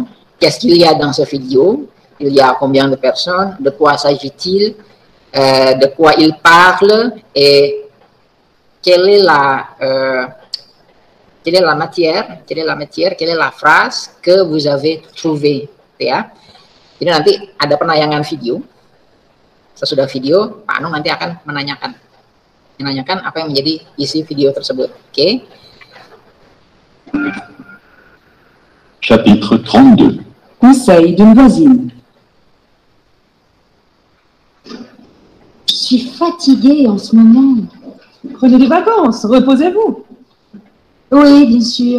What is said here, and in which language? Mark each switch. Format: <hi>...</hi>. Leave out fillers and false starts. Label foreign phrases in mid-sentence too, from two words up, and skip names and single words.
<fr>Qu'est-ce qu'il y a dans cette vidéo? Il y a combien de personnes? De quoi s'agit-il? De quoi il parle? Et quelle est la matière, quelle est la phrase que vous avez trouvée,</fr> <id>ya. Jadi nanti ada penayangan video. Sesudah video, Pak Anung nanti akan menanyakan apa yang menjadi isi video tersebut. Oke.</id> <fr>Chapitre 32. Conseil d'une voisine. Je suis fatiguée en ce moment. Prenez des vacances, reposez-vous. Oui, bien sûr.</fr>